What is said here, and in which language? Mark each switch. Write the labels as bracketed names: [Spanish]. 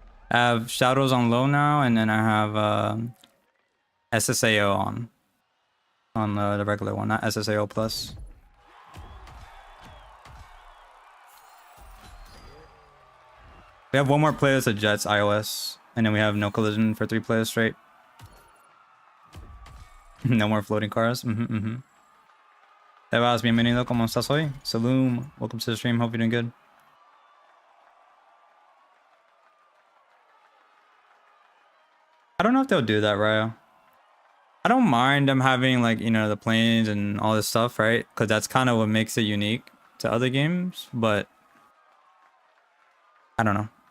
[English] I have shadows on low now, and then I have SSAO on the regular one, not SSAO plus. We have one more playlist of Jets iOS, and then we have no collision for 3 players straight. No more floating cars. [Spanish] Te vas, bienvenido, ¿cómo estás hoy? [English] Saloom, welcome to the stream, hope you're doing good. I don't know if they'll do that, Ryo. I don't mind them having, like, you know, the planes and all this stuff, right? Because that's kind of what makes it unique to other games, but I don't know.